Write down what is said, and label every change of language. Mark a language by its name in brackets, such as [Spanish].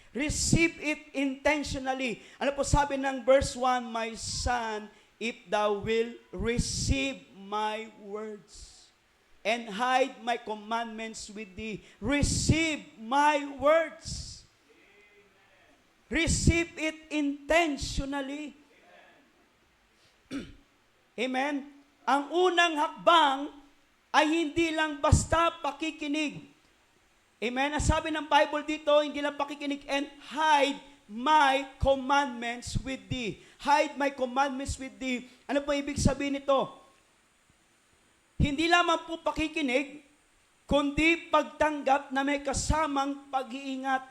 [English] Receive it intentionally. [Filipino] Ano po sabi ng verse 1, [English] my son, if thou will receive my words and hide my commandments with thee. Receive my words. Receive it intentionally. Amen? [Filipino] Ang unang hakbang ay hindi lang basta pakikinig. Amen? Ang sabi ng Bible dito, hindi lang pakikinig, [English] and hide my commandments with thee. Hide my commandments with thee. [Filipino] Ano po ibig sabihin nito? Hindi lamang po pakikinig, kundi pagtanggap na may kasamang pag-iingat.